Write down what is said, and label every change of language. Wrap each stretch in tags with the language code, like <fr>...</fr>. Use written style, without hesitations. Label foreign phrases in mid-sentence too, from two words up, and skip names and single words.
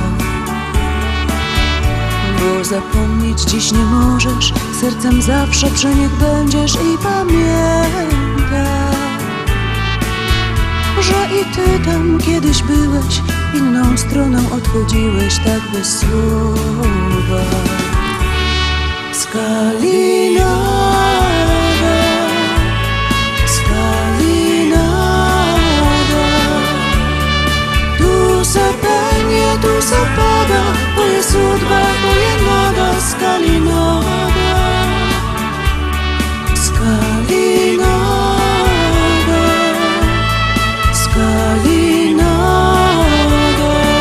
<pl>Bo zapomnieć dziś nie możesz, sercem zawsze przy nich będziesz i pamiętaj, że i ty tam kiedyś byłeś, inną stroną odchodziłeś powiedzieć tak bez słowa.</pl> <hr>Skalinada, skalinada, tu se penie, tu se pada, to je sudba, to je nada, skalinada, skalinada, skalinada.</hr>